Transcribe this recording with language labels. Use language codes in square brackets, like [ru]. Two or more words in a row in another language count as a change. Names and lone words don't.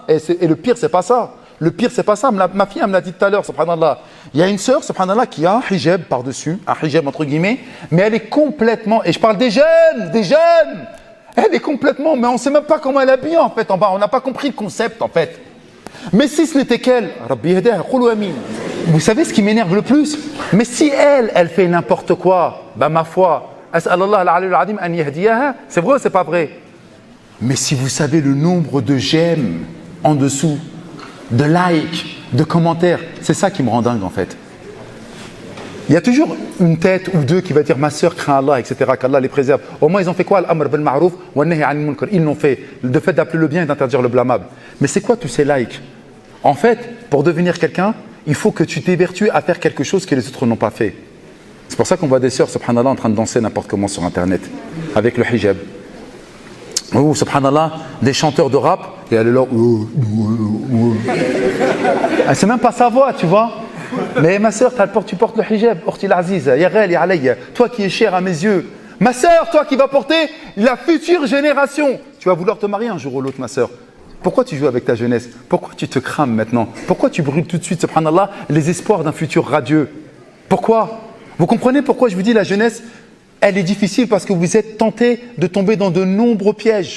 [fr] Et le pire, c'est pas ça. Le pire, c'est pas ça. Ma fille, elle me l'a dit tout à l'heure, subhanallah. Il y a une sœur, subhanallah, qui a un hijab par-dessus, un hijab entre guillemets, mais elle est complètement, et je parle des jeunes, elle est complètement, mais on ne sait même pas comment elle est habillée en fait en bas, on n'a pas compris le concept en fait. Mais si ce n'était qu'elle, [ar] ربي يهديها، قولوا آمين. [fr] Vous savez ce qui m'énerve le plus? Mais si elle fait n'importe quoi, ma foi, [ar] أسأل الله العلي العظيم أن يهديها, [fr] c'est vrai ou c'est pas vrai? Mais si vous savez le nombre de j'aime en dessous, de likes, de commentaires, c'est ça qui me rend dingue en fait. Il y a toujours une tête ou deux qui va dire ma sœur craint Allah, etc., qu'Allah les préserve. Au moins ils ont fait quoi? [ar] الأمر بالمعروف والنهي عن المنكر. [fr] Ils l'ont fait, le fait d'appeler le bien et d'interdire le blâmable. Mais c'est quoi tous ces likes? En fait, pour devenir quelqu'un, il faut que tu t'évertues à faire quelque chose que les autres n'ont pas fait. C'est pour ça qu'on voit des sœurs, subhanallah, en train de danser n'importe comment sur internet, avec le hijab. Ou, subhanallah, des chanteurs de rap, et elle est là. Elle sait même pas sa voix, tu vois. Mais ma sœur, tu portes le hijab, [ar] أختي العزيز، يا غالي عليّ, [fr] toi qui es cher à mes yeux. Ma sœur, toi qui vas porter la future génération. Tu vas vouloir te marier un jour ou l'autre, ma sœur. Pourquoi tu joues avec ta jeunesse? Pourquoi tu te crames maintenant? Pourquoi tu brûles tout de suite, subhanallah, les espoirs d'un futur radieux? Pourquoi? Vous comprenez pourquoi je vous dis la jeunesse, elle est difficile parce que vous êtes tenté de tomber dans de nombreux pièges.